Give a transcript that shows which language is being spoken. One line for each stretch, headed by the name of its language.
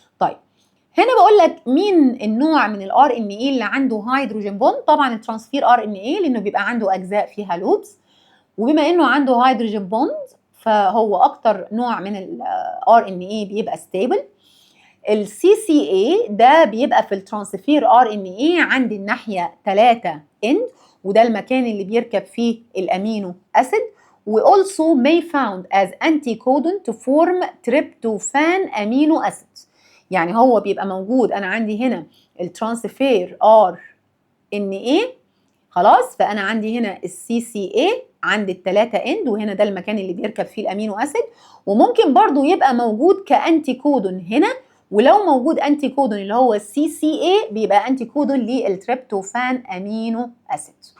Arabic: طيب هنا بقول لك مين النوع من الار ان اي اللي عنده هيدروجين بوند؟ طبعا الترانسفير ار ان اي، لانه بيبقى عنده اجزاء فيها لوبس، وبما انه عنده هيدروجين بوند فهو اكتر نوع من الار ان اي بيبقى ستيبل. السي سي اي ده بيبقى في الترانسفير ار ان اي عند الناحيه 3 اند، وده المكان اللي بيركب فيه الامينو اسيد.
English: وalso may found as anticodon to form tryptophan amino acids.
Arabic: يعني هو بيبقى موجود، انا عندي هنا الترانسفير ار ان اي خلاص، فانا عندي هنا السي سي اي عند الثلاثه اند، وهنا ده المكان اللي بيركب فيه الامينو اسيد. وممكن برضو يبقى موجود كانتي كودون هنا، ولو موجود انتي كودون اللي هو السي سي اي بيبقى انتي كودون للتريبتوفان امينو اسيد.